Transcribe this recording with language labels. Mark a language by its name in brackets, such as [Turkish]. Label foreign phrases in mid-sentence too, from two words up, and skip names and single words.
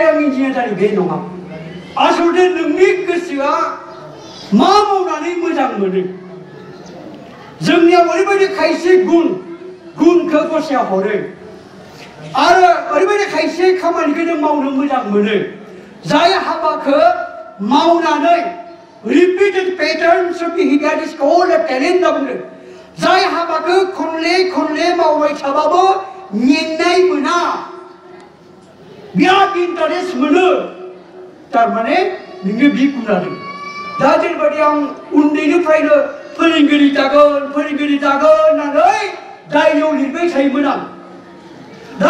[Bodo] आं इन्जिनियार जानि बे नङा आसलथे नोंनि गोसोआ मा मावनानै मोजां मोनो जोंनियाव ओरैबायदि खायसे गुनखौ गसाया हरो आरो ओरैबायदि खायसे खामानिखौ जों मावनो मोजां मोनो जाय हाबाखौ मावनानै [English] repeated patterns of behavior is called a talent [Bodo] होनना बुंदों जाय हाबाखौ खनले खनले मावबाय थाबाबो मेंनाय मोना बिराद इन्टारेस्ट मोनो तारमाने नोंनि बि गुना दं दा जेरैबायदि आं उन्दैनिफ्रायनो फोरोंगिरि जागोन होननानै डायरियाव लिरबाय थायोमोन आं दा